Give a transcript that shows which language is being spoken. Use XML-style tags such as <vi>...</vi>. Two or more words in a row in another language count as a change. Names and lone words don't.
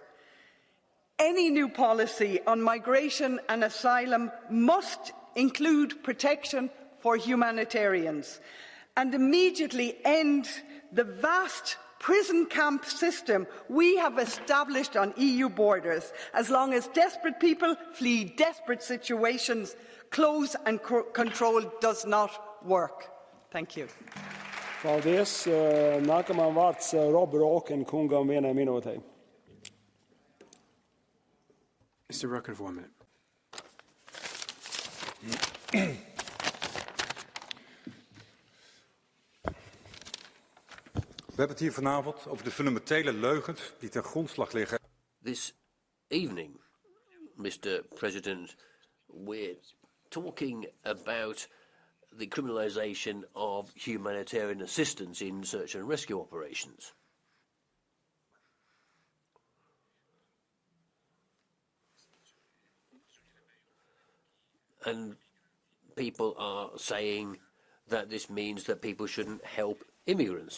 <en>Any new policy on migration and asylum must include protection for humanitarians and immediately end the vast prison camp system we have established on EU borders. As long as desperate people flee desperate situations, close and control does not work. Thank you.</en> <lv>Paldies. Nākamā vārds Rob Roken kungam 1 minūtei.</lv> <en>Mr. Roken, for 1 minute.</en> <nl>We hebben het hier vanavond over de fundamentele leugens die ten grondslag liggen.</nl> <en>This evening, Mr. President, we're talking about the criminalisation of humanitarian assistance in search and rescue operations. And people are saying that this means that people shouldn't help immigrants.</en>